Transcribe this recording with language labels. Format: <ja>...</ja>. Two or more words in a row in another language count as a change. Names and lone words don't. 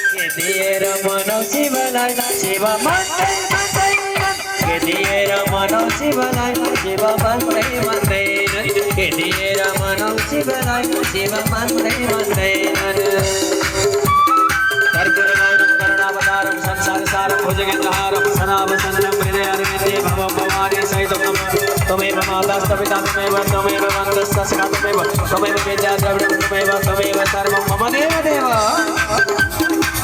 <ne>दिएर मनाउ शिवलाई शिव मान्दै मान्दैनन् के दिएर मनाउ शिवलाई शिव मान्दै मान्दैनन् के दिएर मनाउ शिवलाई शिव मान्दै मान्दैनन्</ne> <sa>कर्पूरगानं करुणावतारं संसारसारं भुजगेन्द्रहारं सनावसनं हृदयारविन्दे भवं भवानी सहितं त्वमेव माताश्च पिता त्वमेव बन्धुश्च सखा त्वमेव विद्या द्रविणं त्वमेव सर्वं मम देव देव</sa>